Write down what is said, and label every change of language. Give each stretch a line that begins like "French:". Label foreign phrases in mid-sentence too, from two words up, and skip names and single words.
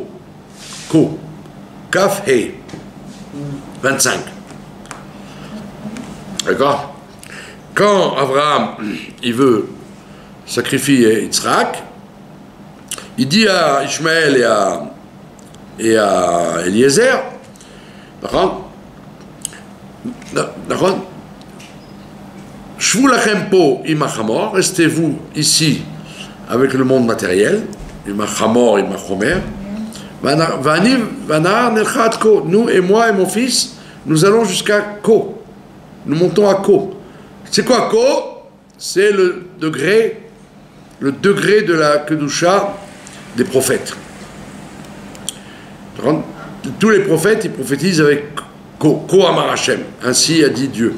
French: Ko.
Hebrew: כף הא. 25.
French: D'accord? Quand Abraham, il veut sacrifier Yitzhak, il dit à Ishmaël et à Eliezer, d'accord?
Hebrew: שבו לכם פה עם החמור,
French: restez-vous ici avec le monde matériel,
Hebrew: עם החמור, עם החומר, ונער נלכה כה,
French: nous et moi et mon fils, nous allons jusqu'à Ko, nous montons à Ko. C'est quoi Ko? C'est le degré de la Kedusha des prophètes. Tous les prophètes, ils prophétisent avec Ko,
Hebrew: כה אמר השם,
French: ainsi a dit Dieu.